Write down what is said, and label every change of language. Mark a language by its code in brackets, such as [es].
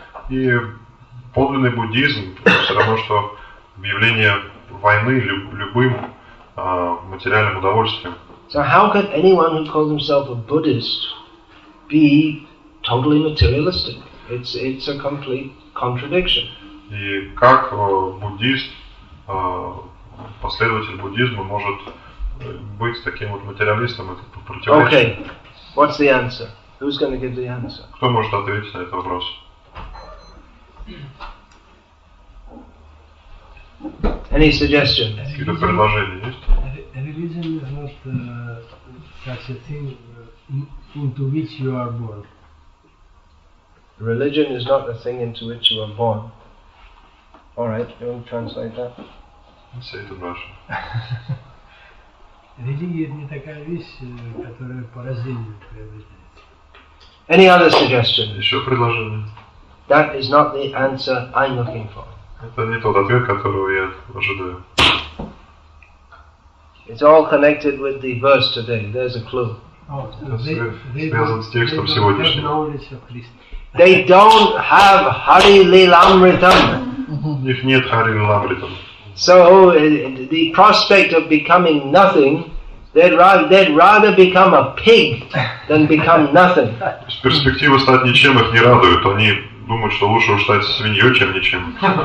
[ru] И подлинный буддизм все равно, что объявление войны любым материальным удовольствием. [en] So how could anyone who calls himself a Buddhist be totally materialistic? It's a complete contradiction. [ru] И как буддист, последователь буддизма может быть таким вот материалистом, это противоречие. [en] Okay, what's the answer? Who's going to give the answer? [ru] Кто может ответить на этот вопрос? [en] Any suggestions? [ru] Какие-то предложения есть? [en] Religion is not such a thing into which you are born. Religion is not the thing into which you are born. All right, you want to translate that? Say it in Russian. [ru] Религия не такая вещь, которая по рождению приобретается. [en] Any other suggestions? [ru] Еще предложение? [en] That is not the answer I'm looking for. [ru] Это не тот ответ, которого я ожидаю. [en] It's all connected with the verse today. There's a clue. [ru] Связан с текстом сегодняшнего. [en] They don't have Hari Lilamritam. [ru] У них нет Хари Лиламритам. [en] So the prospect of becoming nothing, they'd rather become a pig than become nothing. [ru] Перспектива стать ничем их не радует. Они думают, что лучше уж стать свиньей, чем ничем.